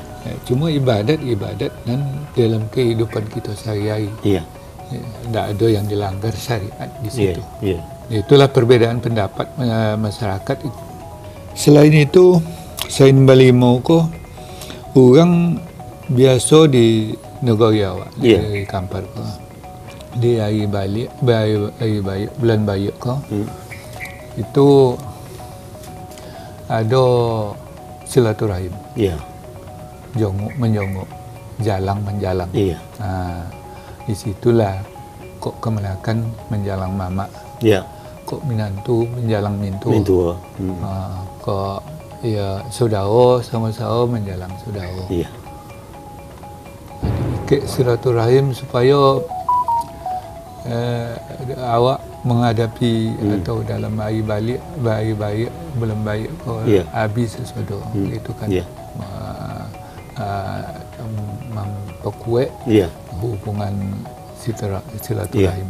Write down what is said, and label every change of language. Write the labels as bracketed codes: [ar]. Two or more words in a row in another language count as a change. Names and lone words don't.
[id] Cuma ibadat dan dalam kehidupan kita sehari-hari. Iya. Tidak ada yang dilanggar syariat di situ. Iya. Itulah perbedaan pendapat masyarakat itu. Selain itu, selain balimau ko, orang biasa di [min] negara awak, [id] di Kampar ko, di hari balik, bulan Bayak ko, itu ada silaturahim. Iya. [min] Jongok menjongok, jalang menjalang. [id] Iya. [min] Di situlah kok kemenakan menjalang mama. [id] Iya. [min] Kok minantu menjalang mintu. Kok saudara sama-sama menjalang saudara. [id] Iya. Ikut silaturahim supaya awak menghadapi atau dalam hari balik belum baik habis sesuatu itu kan memperkuat hubungan silaturahim.